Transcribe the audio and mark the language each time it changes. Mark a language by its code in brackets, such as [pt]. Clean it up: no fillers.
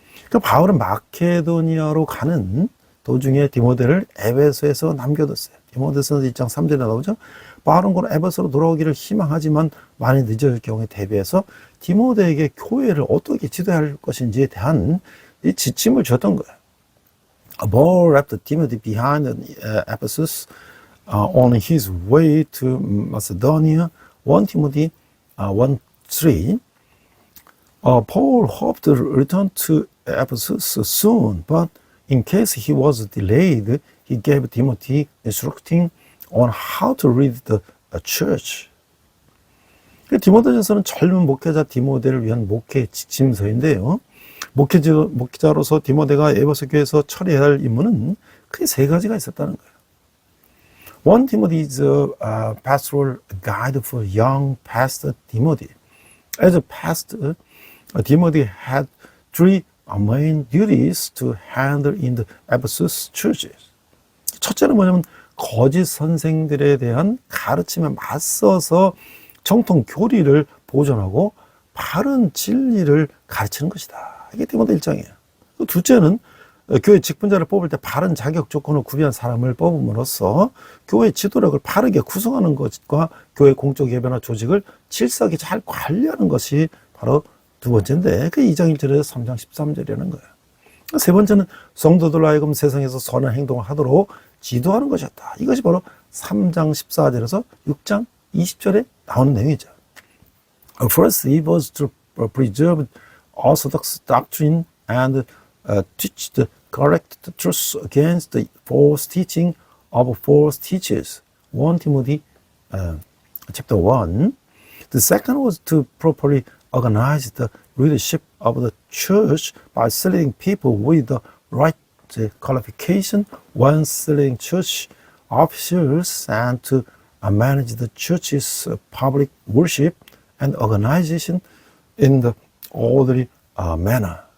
[ko] 그 바울은 마케도니아로 가는 도중에 디모데를 에베소에서 남겨뒀어요. 디모데서 1장 3절에 나오죠. 바울은 곧 에베소로 돌아오기를 희망하지만 많이 늦어질 경우에 대비해서 디모데에게 교회를 어떻게 지도할 것인지에 대한 이 지침을 줬던 거예요. [en] Paul left Timothy behind Ephesus on his way to Macedonia. 1 Timothy 1:3. Paul hoped to return to Ephesus soon, but in case he was delayed, he gave Timothy instructing on how to lead the church. [ko] 디모데전서는 젊은 목회자 디모데를 위한 목회 지침서인데요. 목회자로서 디모데가 에베소 교회에서 처리해야 할 임무는 크게 세 가지가 있었다는 거예요. [en] 1 Timothy is a pastoral guide for young pastor Timothy. As a pastor, Timothy had three main duties to handle in the Ephesus churches. [ko] 첫째는 뭐냐면 거짓 선생들에 대한 가르침에 맞서서 정통 교리를 보존하고 바른 진리를 가르치는 것이다. 이게 디모데 1장이에요. 둘째는 교회 직분자를 뽑을 때 바른 자격 조건을 구비한 사람을 뽑음으로써 교회 지도력을 바르게 구성하는 것과 교회 공적 예배나 조직을 질서하게 잘 관리하는 것이 바로 두 번째인데 그 2장 1절에서 3장 13절이라는 거예요. 세 번째는 성도들로 하여금 세상에서 선한 행동을 하도록 지도하는 것이었다. 이것이 바로 3장 14절에서 6장 20절에 나오는 내용이죠. [en] First, it was to preserve orthodox doctrine and teach the correct truth against the false teaching of false teachers. 1 Timothy chapter 1. The second was to properly organize the leadership of the church by selecting people with the right qualification when selecting church officers and to manage the church's public worship and organization in the orderly manner.